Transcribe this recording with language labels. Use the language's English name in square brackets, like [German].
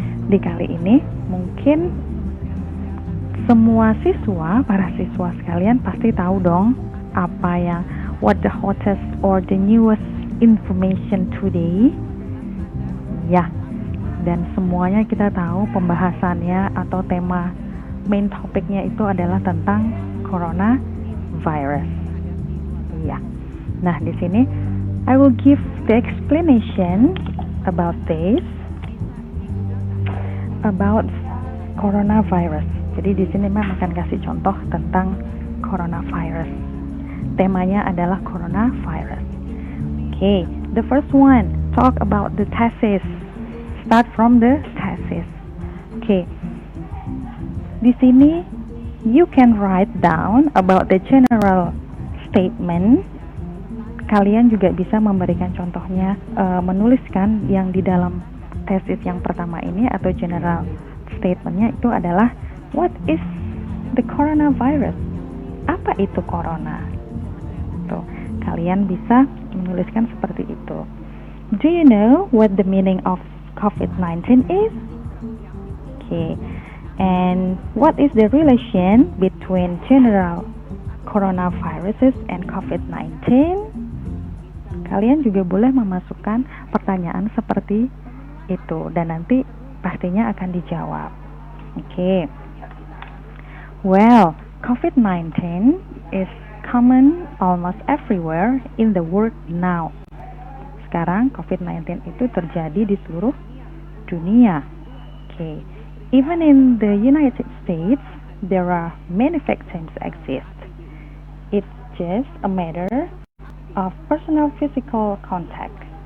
[Indonesian] Di kali ini mungkin semua siswa, para siswa sekalian pasti tahu dong apa yang [English] what the hottest or the newest information today. [Indonesian] Ya, dan semuanya kita tahu pembahasannya atau tema main topiknya itu adalah tentang coronavirus. Ya. Nah, di sini [English] I will give the explanation about this, about coronavirus. [Indonesian] Jadi di sini Mem akan kasih contoh tentang coronavirus. Temanya adalah coronavirus. [English] Okay, the first one, talk about the thesis. Start from the thesis. Okay. [Indonesian] Di sini [English] you can write down about the general statement. [Indonesian] Kalian juga bisa memberikan contohnya, menuliskan yang di dalam tesis yang pertama ini atau general statementnya itu adalah [English] what is the coronavirus? [Indonesian] Apa itu corona? Tuh, kalian bisa menuliskan seperti itu. [English] Do you know what the meaning of COVID-19 is? Okay. And what is the relation between general coronaviruses and COVID-19? [Indonesian] Kalian juga boleh memasukkan pertanyaan seperti itu dan nanti pastinya akan dijawab. Okay. [English] Well, COVID-19 is common almost everywhere in the world now. [Indonesian] Sekarang COVID-19 itu terjadi di seluruh dunia. [English] Okay. Even in the United States, there are many vaccines exist. It's just a matter of personal physical contact.